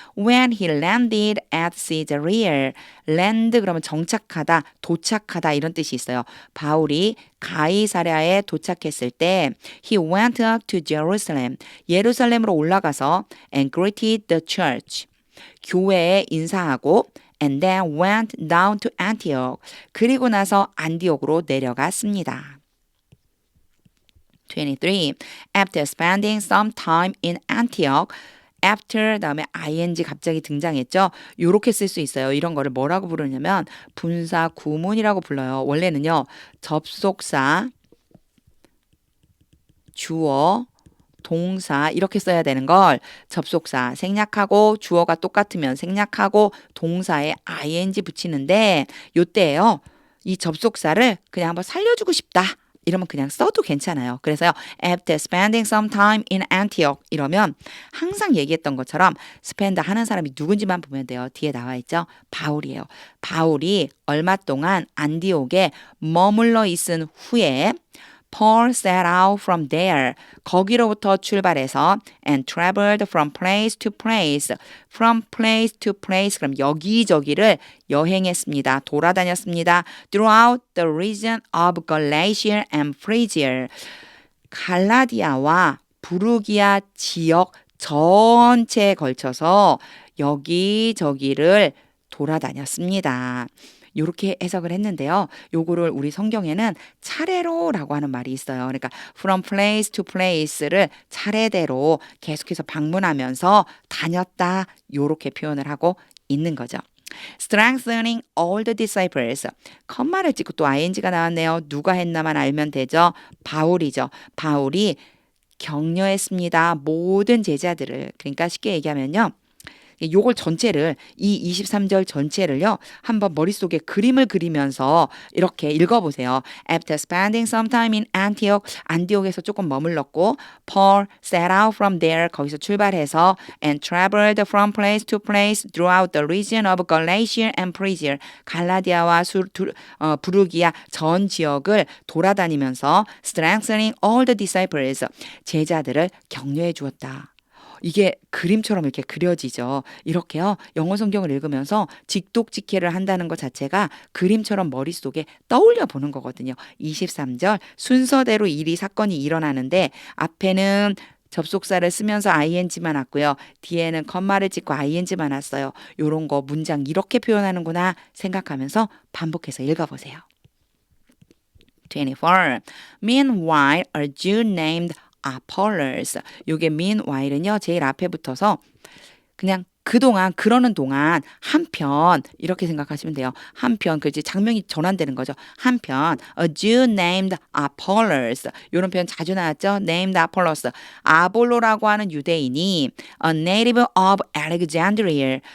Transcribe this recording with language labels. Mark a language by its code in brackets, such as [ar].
[en] When he landed at Caesarea. [ko] land 그러면 정착하다, 도착하다 이런 뜻이 있어요. 바울이 가이사랴에 도착했을 때 [en] he went up to Jerusalem. [ko] 예루살렘으로 올라가서 [en] and greeted the church. [ko] 교회에 인사하고 [en] and then went down to Antioch. [ko] 그리고 나서 안디옥으로 내려갔습니다. 23. [en] After spending some time in Antioch after [ko] 다음에 ing 갑자기 등장했죠. 요렇게 쓸 수 있어요. 이런 거를 뭐라고 부르냐면 분사 구문이라고 불러요. 원래는요. 접속사 주어, 동사 이렇게 써야 되는 걸 접속사 생략하고 주어가 똑같으면 생략하고 동사에 ing 붙이는데 요때예요. 이 접속사를 그냥 한번 살려주고 싶다. 이러면 그냥 써도 괜찮아요. 그래서요. [en] After spending some time in Antioch [ko] 이러면 항상 얘기했던 것처럼 spend 하는 사람이 누군지만 보면 돼요. 뒤에 나와 있죠. 바울이에요. 바울이 얼마 동안 안디옥에 머물러 있은 후에 [en] Paul set out from there. [ko] 거기로부터 출발해서 [en] and traveled from place to place. From place to place. [ko] 그럼 여기저기를 여행했습니다. 돌아다녔습니다. [en] Throughout the region of Galatia and Phrygia. [ko] 갈라디아와 부르기아 지역 전체에 걸쳐서 여기저기를 돌아다녔습니다. 이렇게 해석을 했는데요. 요거를 우리 성경에는 차례로라고 하는 말이 있어요. 그러니까 [en] from place to place [ko] 를 차례대로 계속해서 방문하면서 다녔다. 요렇게 표현을 하고 있는 거죠. [en] Strengthening all the disciples. [ko] 컴마를 찍고 또 ing가 나왔네요. 누가 했나만 알면 되죠. 바울이죠. 바울이 격려했습니다. 모든 제자들을. 그러니까 쉽게 얘기하면요. 요걸 전체를 이 23절 전체를요. 한번 머릿속에 그림을 그리면서 이렇게 읽어보세요. [en] After spending some time in Antioch, [ko] 안디옥에서 조금 머물렀고 [en] Paul set out from there, [ko] 거기서 출발해서 [en] and traveled from place to place throughout the region of Galatia and Phrygia, [ko] 갈라디아와 부르기아 전 지역을 돌아다니면서 [en] strengthening all the disciples, [ko] 제자들을 격려해 주었다. 이게 그림처럼 이렇게 그려지죠. 이렇게요. 영어 성경을 읽으면서 직독직해를 한다는 것 자체가 그림처럼 머릿속에 떠올려 보는 거거든요. 23절 순서대로 사건이 일어나는데 앞에는 접속사를 쓰면서 ing만 왔고요. 뒤에는 컴마를 찍고 ing만 왔어요. 요런 거 문장 이렇게 표현하는구나 생각하면서 반복해서 읽어보세요. 24. [en] Meanwhile, a Jew named Apollos. [ko] 요게 meanwhile은요. 제일 앞에 붙어서 그냥 그동안 그러는 동안 한편 이렇게 생각하시면 돼요. 한편 그지 장면이 전환되는 거죠. 한편 [en] a Jew named Apollos. [ko] 이런 표현 자주 나왔죠. [en] named Apollos. [ko] 아볼로라고 하는 유대인이 [en] a native of Alexandria.